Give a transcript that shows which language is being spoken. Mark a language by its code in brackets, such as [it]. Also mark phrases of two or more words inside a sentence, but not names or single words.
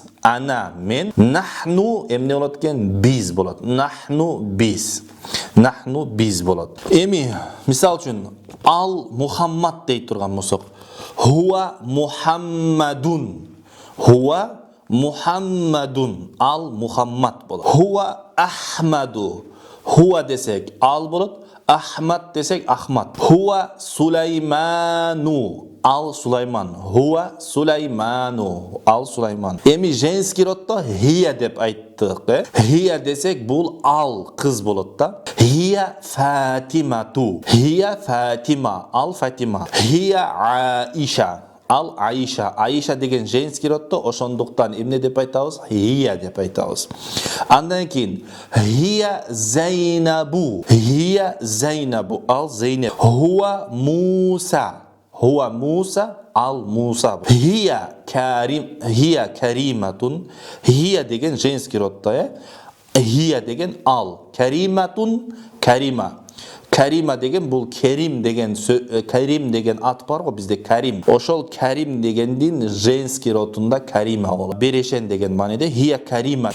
[ar] أنا مِن, [ky] нахну эмне болот экен? Биз болот. Нахну биз болот. Эми мисал үчүн ал Мухаммад дей турган болсок, [ar] هو محمدٌ. [ky] Ал Мухаммад болот. [ar] هو أحمدُ. [ky] Хуа десек ал болот. Ахмад десек Ахмад. [ar] هو سليمانُ. [ky] Ал Сулайман. [ar] هو سليمانُ. [ky] Ал Сулайман. Эми [ru] женский роддо [ky] хия деп айттык. Хия десек бул ал кыз болот да. [ar] هي فاطمةُ. هي فاطمة. [ky] Ал Фатима. [ar] هي عائشة. [ky] Ал Аиша. Аиша деген [ru] женский роддо, [ky] ошондуктан эмне деп айтабыз? Хия деп айтабыз. Андан кийин [ar] هي زينبُ. [ky] Ал Зейнеп. [ar] هو موسى. [ky] Ал Муса. [ar] هي كريمةٌ. [ky] Хия деген [ru] женский роддо, [ky] Хия деген ал. Кариматун, Карима. Карима деген бул Керим деген ат бар го бизде, Карим. Ошол Карим дегендин [ru] женский родунда [ky] Карима болот. Берешен деген мааниде [ar] هي كريمة.